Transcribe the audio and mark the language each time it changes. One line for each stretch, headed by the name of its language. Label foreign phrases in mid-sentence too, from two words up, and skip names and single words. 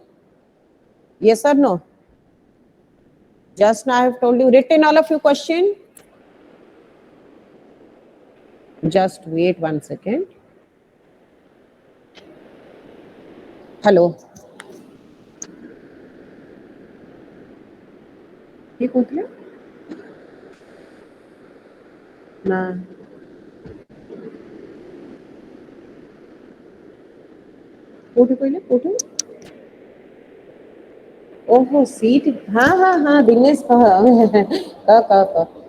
English: Yes or no? Just now I have told you. Written all of your question. Just wait 1 second. Hello.
Marathi: ये कुठले? ना. कुठे पहिले कुठे?
Hindi: ओहो सीट. हाँ दिनेश कह.